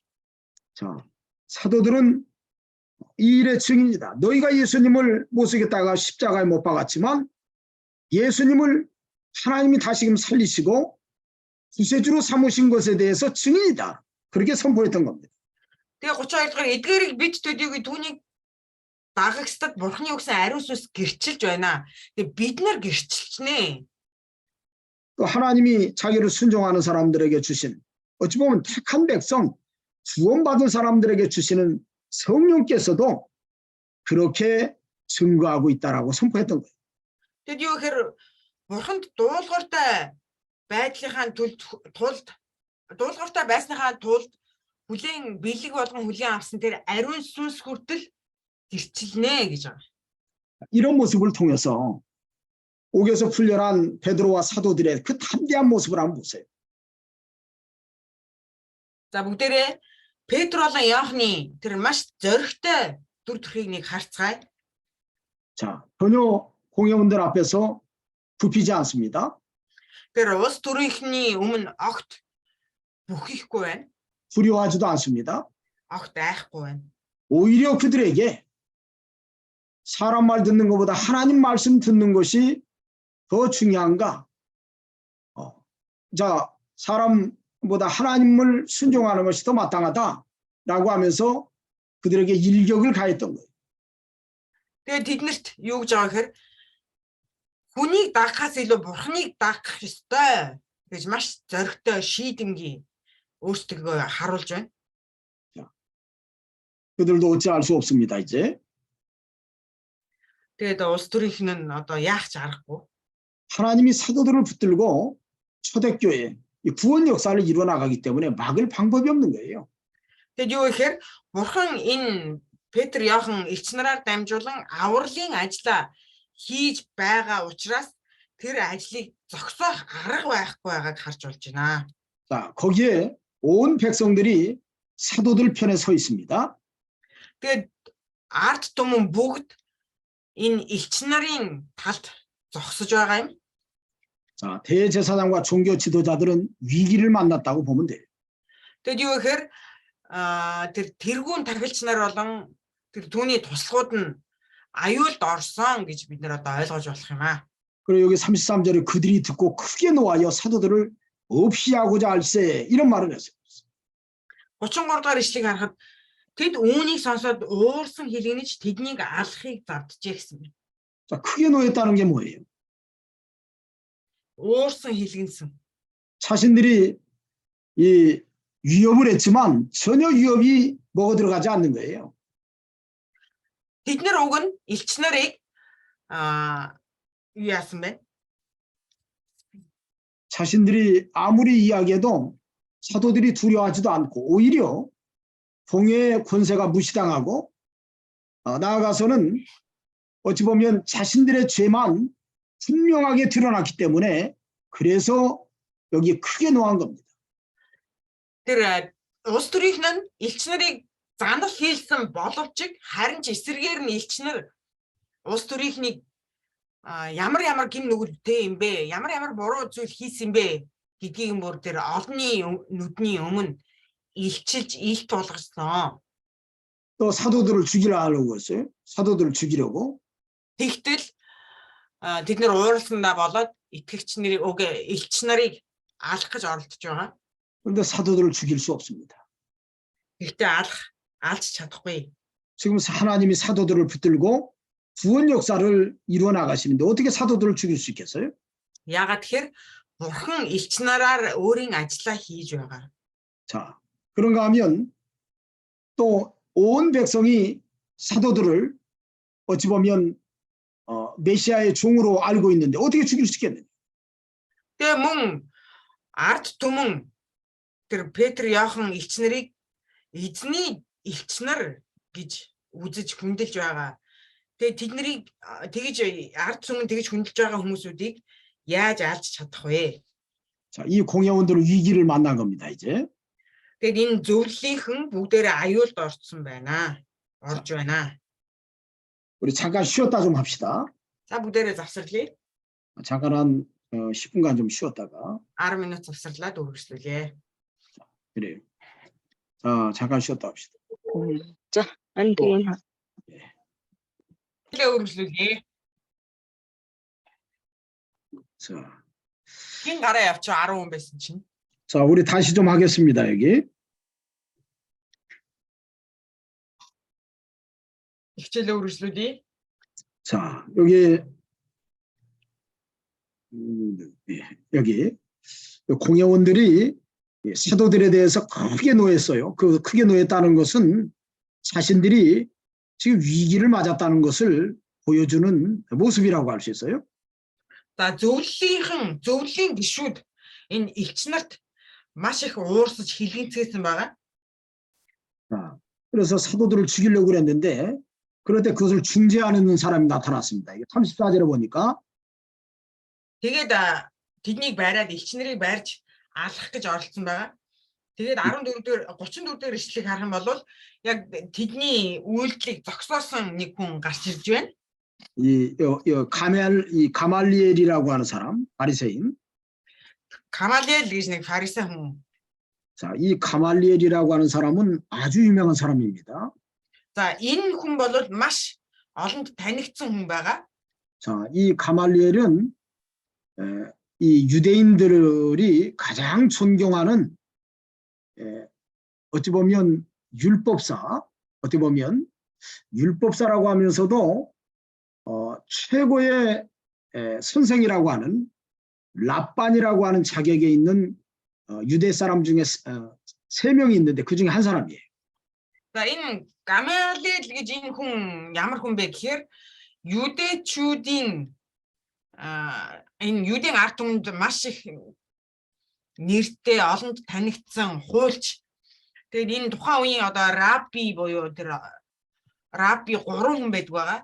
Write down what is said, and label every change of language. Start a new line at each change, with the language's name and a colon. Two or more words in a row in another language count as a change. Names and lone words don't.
Korean: 자, 사도들은 이 일의 증인이다. 너희가 예수님을 못 쓰겠다가 십자가에 못 박았지만 예수님을 하나님이 다시금 살리시고 구세주로 삼으신 것에 대해서 증인이다. 그렇게 선포했던 겁니다.
Mongolian: Тэгээ 32-р эдгээрийг бид төдийгүй түүнийг дагагчдад бурханы өгсөн ариун сүнс гэрчилж байна. Тэгээ бид нар гэрчилчихнэ.
Korean: 또 하나님이 자기를 순종하는 사람들에게 주신 어찌 보면 택한 백성, 구원받은 사람들에게 주시는 성령께서도 그렇게 증거하고 있다라고 선포했던 거예요.
Mongolian: Тэгэд юу гэхээр бурханд дуулууртай байдлынхаа дуулууртай байсныхаа тулд хүлээн бэлэг болгон хүлээн авсан тэр ариун сүнс хүртэл гэрчилнэ гэж байгаа.
Korean: 이런 모습을 통해서 옥에서 풀려난 베드로와 사도들의 그 담대한 모습을 한번 보세요.
Mongolian: За бүгдээрээ Петр болон Иохны тэр маш зоригтой дүр төрхийг нэг харцгаая.
Korean: 자, 전혀 공회원들 앞에서 굽히지 않습니다.
Mongolian: Тэр улс төрийнхний өмнө огт бүхихгүй байна.
Korean: 두려워하지도 않습니다.
Mongolian: огт айхгүй байна.
Korean: 오히려 그들에게 사람 말 듣는 것보다 하나님 말씀 듣는 것이 더 중요한가? 자, 사람보다 하나님을 순종하는 것이 더 마땅하다라고 하면서 그들에게 일격을 가했던 거예요.
Mongolian: Тэгээд тэднэрт юу гэж байгаа гэхээр хүнийг дагахаас илүү бурхныг дагах ёстой гэж маш зоригтой шийдэмгий өөрсдөө харуулж байна.
Korean: 그들도 어찌할 수 없습니다. 이제
Mongolian: Тэгээд улс төрийнх нь одоо яах ч аргагүй.
Korean: 하나님이 사도들을 붙들고 초대교회 이 구원 역사를 이루어 나가기 때문에 막을 방법이 없는 거예요.
Mongolian: Тэгээд юу гэхээр бурхан энэ Петр Иохан элч нараар дамжуулан авралын ажлаа хийж байгаа учраас тэр ажлыг зогсоох арга байхгүй байгааг харж болж байна.
Korean: 자, 거기에 온 백성들이 사도들 편에 서 있습니다.
Mongolian: Тэгээд ард түмэн бүгд энэ элч нарын талд зогсож байгаа юм.
Korean: 자, 대제사장과 종교 지도자들은 위기를 만났다고 보면 돼요.
Mongolian: Тэгэд юу гэхээр тэр тэргүүн тахилч нар болон тэр түүний туслахууд нь аюулд орсон гэж бид нар одоо ойлгож болох юм аа.
Korean: 그리고 여기 33절에 그들이 듣고 크게 노하여 사도들을 없이 하고자 할세 이런 말을 했어요.
Mongolian: 33 дугаар ишлэгийг харахад тэд үүнийг сонсоод уурсан хэлгэнэж тэднийг алахыг завджээ гэсэн байна.
Korean: 자, 크게 노했다는 게 뭐예요?
Mongolian: уурсан хэлгэнсэн.
Korean: 자신들이 이 위협을 했지만 전혀 위협이 먹어 들어가지 않는 거예요.
Mongolian: Тэд нар уг нь элч нарыг юу яасан бэ?
Korean: 자신들이 아무리 이야기해도 사도들이 두려워하지도 않고 오히려 공회의 권세가 무시당하고 나아가서는 어찌 보면 자신들의 죄만 분명하게 드러났기 때문에 그래서 여기 크게 노한 겁니다.
Mongolian: Тэр улс төрийнх нь элч нарыг занал хийлсэн боловч харин ч эсрэгээр нь элч нар улс төрийнхнийг ямар гин нүгэлтэй юм бэ? Ямар буруу зүйл хийсэн бэ гэдгийг бүр тэр олонний нүдний өмнө илчилж ил тулгарсан.
Korean: 또 사도들을 죽이려고 했어요. 사도들을 죽이려고.
Mongolian: Тэгтэл тэд нар ууралсандаа болоод итгэгч нарыг элч нарыг алах гэж оролдож байгаа.
Korean: 그런데 사도들을 죽일 수 없습니다.
Mongolian: Гэхдээ алж чадахгүй.
Korean: 지금 하나님이 사도들을 붙들고 구원 역사를 이루어 나가시는데 어떻게 사도들을 죽일 수 있겠어요?
Mongolian: Яагаад тэгэхээр бурхан элч нараар өөрийн ажлаа хийж байгаа.
Korean: 자, 그런가 하면 또 온 백성이 사도들을 어찌 보면 메시아의 종으로 알고 있는데 어떻게 죽일 수 있겠느냐?
Mongolian: Тэгээ мөн ард түмэн тэр Петр Иохан элч нарыг эзний элч нар гэж үзэж хүндэлж байгаа. Тэгээ тэднийг тэгж ард түмэн тэгж хүндэлж байгаа хүмүүсүүдийг яаж алж чадах вэ?
Korean: 자, 이 공회원들은 위기를 만난 겁니다, 이제.
Mongolian: Тэгээд энэ зөвлөлийнхэн бүгдээрээ аюулд орсон байна. Орж байна.
Korean: 우리 잠깐 쉬었다 좀 합시다.
Mongolian: За бүгдээрээ завсарлая.
Korean: 잠깐 한 10분간 좀 쉬었다가.
Mongolian: 10 минут завсарлаад үргэлжлүүлье.
Korean: 그래요. 자, 잠깐 쉬었다 합시다.
Mongolian: За, энэ тийм үргэлжлүүлье.
Korean: 자,
Mongolian: Хин гараа явчих 10 хүн байсан чинь.
Korean: 자, 우리 다시 좀 하겠습니다, 여기.
Mongolian: Хичээлээ үргэлжлүүлье.
Korean: 자, 여기 여기 공회원들이 사도들에 대해서 크게 노했어요. 그 크게 노했다는 것은 자신들이 지금 위기를 맞았다는 것을 보여주는 모습이라고 할 수 있어요.
Mongolian: За зөвлөлийн гишүүд энэ элч нарт маш их уурсаж хэлгэнцгээсэн байгаа.
Korean: 그래서 사도들을 죽이려고 그랬는데 그런데 그것을 중재하는 사람이 나타났습니다. 34절에 보니까
Mongolian: Тэгээд тэднийг байраад элч нарыг байрж алах гэж оролцсон байгаа. Тэгээд 34 дээр ишлэгийг харах юм бол яг тэдний үйлдэлийг зогсоосон нэг хүн гарч ирж байна.
Korean: 이 가말리엘이라고 하는 사람, 바리새인.
Mongolian: 가말리엘 гэж нэг фарисей хүн.
Korean: 자, 이 가말리엘이라고 하는 사람은 아주 유명한 사람입니다.
Mongolian: За энэ хүн бол маш олонд танигдсан хүн байгаа.
Korean: 자, 이 가말리엘은 이 유대인들이 가장 존경하는 어찌 보면 율법사, 어떻게 보면 율법사라고 하면서도 최고의 선생이라고 하는 랍반이라고 하는 자격에 있는 유대 사람 중에 3명이 있는데 그 중에 한 사람이에요.
Mongolian: За энэ Гамалиэл гэж энэ хүн ямар хүн бэ гэхээр 유대чүүдийн энэ юудын ард түмэнд маш их нэртэй олонд танигдсан хуульч. Тэгээд энэ тухайн үеийн одоо рабби буюу тэр рабби 3 хүн байдаг байгаа.